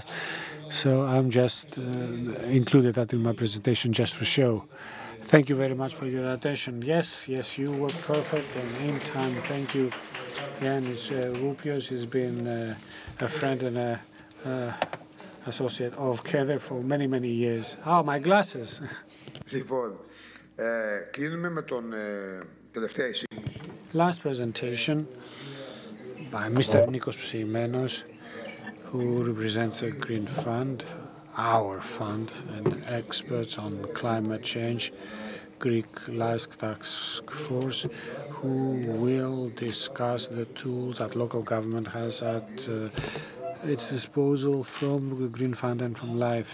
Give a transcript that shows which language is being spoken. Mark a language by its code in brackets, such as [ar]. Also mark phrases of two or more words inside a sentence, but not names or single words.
[en] So I'm just included that in my presentation just for show. Thank you very much for your attention. Yes, you were perfect and in time. Thank you. Yanis Roupios has been a friend and a associate of KEDE for many, many years. Oh, my glasses. [el] Λοιπόν, κλείνουμε με τον τελευταία εισήγηση. [en] Last presentation by Mr. Nikos Pseimenos, who represents the GrIn Fund, our fund, and experts on climate change, Greek Life Task Force, who will discuss the tools that local government has at its disposal from the GrIn Fund and from LIFE.